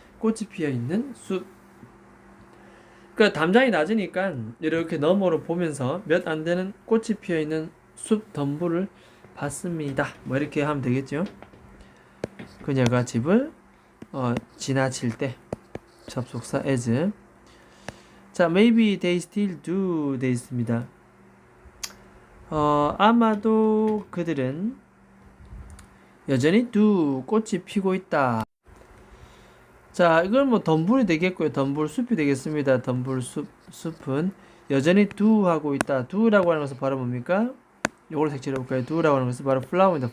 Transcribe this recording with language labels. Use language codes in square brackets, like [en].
[ko] 꽃이 피어 있는 숲. 그러니까 담장이 낮으니까 이렇게 너머로 보면서 몇 안 되는 꽃이 피어 있는 숲 덤불을 봤습니다. 뭐 이렇게 하면 되겠죠. 그녀가 집을 지나칠 때 접속사 as. 자, [en] maybe they still do [ko] 돼 있습니다. 아마도 그들은 여전히 do, 꽃이 피고 있다. 자, 이건 뭐 덤불이 되겠고요. 덤불 숲이 되겠습니다. 덤불 숲은 여전히 do 하고 있다. do라고 하는 것은 바로 뭡니까? 요걸 색칠해 볼까요? do라고 하는 것은 바로 flower입니다.